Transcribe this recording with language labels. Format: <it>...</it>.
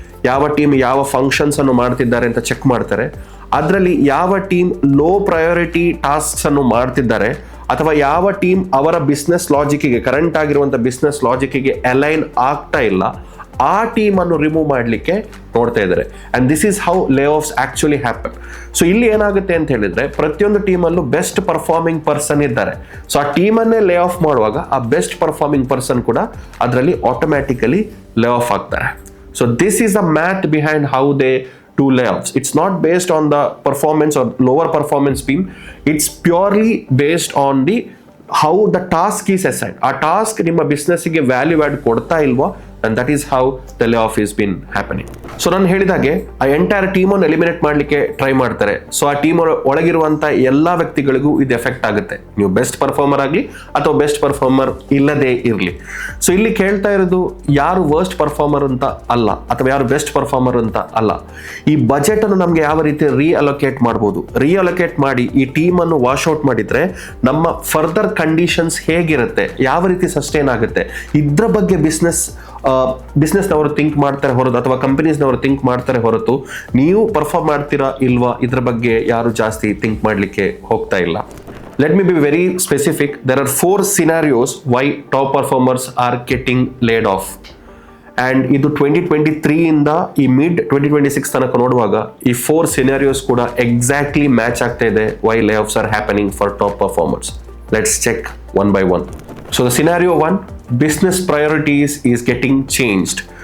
<kn>ಯಾವ ಟೀಮ್ ಯಾವ ಫಂಕ್ಷನ್ಸ್ ಅನ್ನು ಮಾಡ್ತಿದ್ದಾರೆ ಅಂತ ಚೆಕ್ ಮಾಡ್ತಾರೆ. ಅದರಲ್ಲಿ ಯಾವ ಟೀಮ್ ಲೋ ಪ್ರಯಾರಿಟಿ ಟಾಸ್ಕ್ಸ್ ಅನ್ನು ಮಾಡ್ತಿದ್ದಾರೆ ಅಥವಾ ಯಾವ ಟೀಮ್ ಅವರ ಬಿಸ್ನೆಸ್ ಲಾಜಿಕ್ಗೆ, ಕರೆಂಟ್ ಆಗಿರುವಂಥ ಬಿಸ್ನೆಸ್ ಲಾಜಿಕ್ಗೆ ಅಲೈನ್ ಆಗ್ತಾ ಇಲ್ಲ, ಆ ಟೀಮ್ ಅನ್ನು ರಿಮೂವ್ ಮಾಡಲಿಕ್ಕೆ ನೋಡ್ತಾ ಇದ್ದಾರೆ.</kn> <en>And this is how layoffs actually happen.</en> <kn>ಸೊ ಇಲ್ಲಿ ಏನಾಗುತ್ತೆ ಅಂತ ಹೇಳಿದ್ರೆ, ಪ್ರತಿಯೊಂದು ಟೀಮಲ್ಲೂ ಬೆಸ್ಟ್ ಪರ್ಫಾರ್ಮಿಂಗ್ ಪರ್ಸನ್ ಇದ್ದಾರೆ. ಸೊ ಆ ಟೀಮನ್ನೇ ಲೇ ಆಫ್ ಮಾಡುವಾಗ ಆ ಬೆಸ್ಟ್ ಪರ್ಫಾರ್ಮಿಂಗ್ ಪರ್ಸನ್ ಕೂಡ ಅದರಲ್ಲಿ ಆಟೋಮ್ಯಾಟಿಕಲಿ ಲೇ ಆಫ್ ಆಗ್ತಾರೆ.</kn> <en>So this is the math behind how they do layoffs. It's not based on the performance or lower performance team. It's purely based on the how the task is assigned.</en> <kn>ಆ task ನಿಮ್ಮ ಬಿಸ್ನೆಸ್ಗೆ value add ಕೊಡ್ತಾ ಇಲ್ವೋ,</kn> <en>and that is how the layoff is been happening.</en> <kn>So ನಾನು ಹೇಳಿದಾಗೆ ಆ entire ಟೀಮನ್ನು eliminate ಮಾಡಲಿಕ್ಕೆ try ಮಾಡ್ತಾರೆ. So ಆ ಟೀಮ್ ಒಳಗಿರುವಂಥ ಎಲ್ಲ ವ್ಯಕ್ತಿಗಳಿಗೂ ಇದು ಎಫೆಕ್ಟ್ ಆಗುತ್ತೆ, ನೀವು ಬೆಸ್ಟ್ ಪರ್ಫಾರ್ಮರ್ ಆಗಲಿ ಅಥವಾ ಬೆಸ್ಟ್ ಪರ್ಫಾರ್ಮರ್ ಇಲ್ಲದೇ ಇರಲಿ. ಸೊ ಇಲ್ಲಿ ಕೇಳ್ತಾ ಇರೋದು ಯಾರು ವರ್ಸ್ಟ್ ಪರ್ಫಾರ್ಮರ್ ಅಂತ ಅಲ್ಲ ಅಥವಾ ಯಾರು ಬೆಸ್ಟ್ ಪರ್ಫಾರ್ಮರ್ ಅಂತ ಅಲ್ಲ. ಈ ಬಜೆಟ್ ಅನ್ನು ನಮಗೆ ಯಾವ ರೀತಿ ರೀಅಲೋಕೇಟ್ ಮಾಡ್ಬೋದು, ರೀಅಲೋಕೇಟ್ ಮಾಡಿ ಈ ಟೀಮ್ ಅನ್ನು ವಾಶ್ ಔಟ್ ಮಾಡಿದ್ರೆ ನಮ್ಮ ಫರ್ದರ್ ಕಂಡೀಷನ್ಸ್ ಹೇಗಿರುತ್ತೆ, ಯಾವ ರೀತಿ ಸಸ್ಟೈನ್ ಆಗುತ್ತೆ, ಇದ್ರ ಬಗ್ಗೆ ಬಿಸ್ನೆಸ್ನವರು ಥಿಂಕ್ ಮಾಡ್ತಾರೆ ಹೊರತು ಅಥವಾ ಕಂಪನೀಸ್ನವರು ಥಿಂಕ್ ಮಾಡ್ತಾರೆ ಹೊರತು ನೀವು ಪರ್ಫಾರ್ಮ್ ಮಾಡ್ತೀರಾ ಇಲ್ವಾ ಇದ್ರ ಬಗ್ಗೆ ಯಾರು ಜಾಸ್ತಿ ಥಿಂಕ್ ಮಾಡಲಿಕ್ಕೆ ಹೋಗ್ತಾ ಇಲ್ಲ.</kn> <en>Let me be very specific. There are 4 scenarios why top performers are getting laid off.</en> <kn>And ಇದು 2023 ಇಂದ ಈ ಮಿಡ್ 2026 ತನಕ ನೋಡುವಾಗ ಈ 4 ಸಿನಾರಿಯೋಸ್ ಕೂಡ ಎಕ್ಸಾಕ್ಟ್ಲಿ ಮ್ಯಾಚ್ ಆಗ್ತಾ ಇದೆ</kn> <en>Why layoffs are happening for top performers. Let's check one by one. So the scenario 1, business priorities is getting changed.</en>